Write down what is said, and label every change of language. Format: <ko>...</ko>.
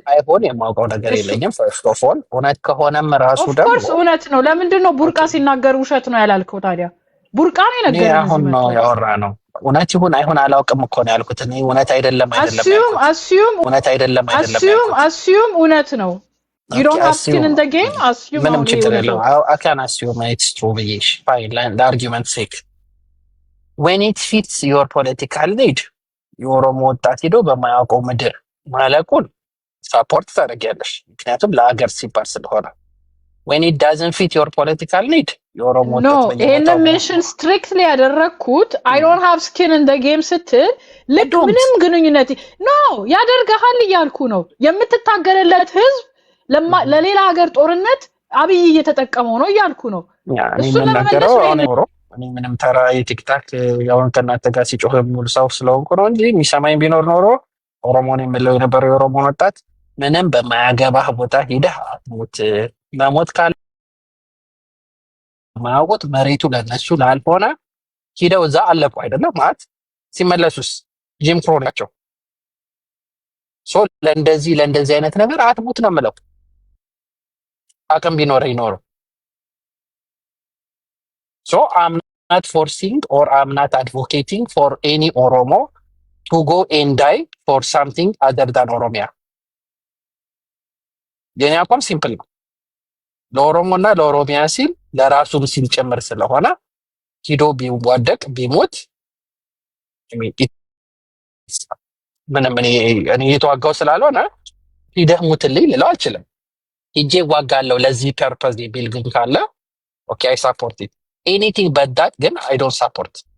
<am>አይሆን የማውቀው ነገር የለኝም።</am> <en>first of all</en> <am>እውነት ከሆነም ራሱ ደግሞ</am> <en>of course</en> <am>እውነት ነው። ለምንድን ነው ቡርቃ ሲናገር ውሸት ነው ያላልከው ታዲያ? ቡርቃ ነው የነገረኝ። አሁን ነው ያወራ ነው። እውነት ይሁን አይሁን አላውቅም እኮ ነው ያልኩት። እኔ እውነት አይደለም እውነት አይደለም</am> <en>assume</en> <am>እውነት ነው።</am> <en>you don't have skin in the game assume</en> <am>ምንም ችግር የለውም።</am> <en>I can assume it's true</en> <am>ብዬሽ</am> <en>fine the argument sake when it fits your political need</en> <am>የኦሮሞ ወጣት ሄዶ በማያውቀው ምድር ማለቁን ሳፖርት ታደርጊያለሽ፣ ምክንያቱም ለሀገር ሲባል ስለሆነ።</am> <en>when it doesn't fit your political need</en> <am>የኦሮሞ ወጣት ይሄንን ሜንሽን ስትሪክትሊ ያደረኩት</am> <en>I don't have skin in the game</en> <am>ስትል ልክ ምንም ግንኙነት ያደርጋል እያልኩ ነው። የምትታገለለት ህዝብ ለሌላ ሀገር ጦርነት አብይ እየተጠቀመው ነው እያልኩ ነው። እሱ ለመመለስ ነው። እኔ ምንም ተራ የቲክታክ ያውን ከናንተ ጋር ሲጮህ ሙሉ ሰው ስለሆንኩ ነው እንጂ የሚሰማኝ ቢኖር ኖሮ ኦሮሞን የምለው የነበረው የኦሮሞን ወጣት ምንም በማያገባህ ቦታ ሂደህ መሞት ካለ ማያውቁት መሬቱ ለነሱ ላልሆነ ሂደው እዛ አለቁ አይደለም ማለት ሲመለሱስ ጂም ክሮ ናቸው። ሶ ለእንደዚህ አይነት ነገር አትሙት ነው የምለው። አቅም ቢኖር ይኖር።</am> <en>ሶ I'm not forcing or I'm not advocating for any Oromo to go and die for something other than Oromia.</en> <am>የኔ አቋም ሲምፕል ነው። ለኦሮሞና ለኦሮሚያ ሲል ለራሱም ሲል ጭምር ስለሆነ ሂዶ ቢዋደቅ ቢሞት ምንም እኔ የተዋጋው ስላልሆነ ሂደህ ሙትልኝ ልለው አልችልም። ሂጄ ዋጋለው ለዚህ ፐርፐዝ ቢል ግን ካለ</am> <en>ኦኬ አይ ሳፖርት ኢት ኤኒቲንግ በት ዳት</en> <am>ግን</am> <en>አይ ዶንት ሳፖርት</en>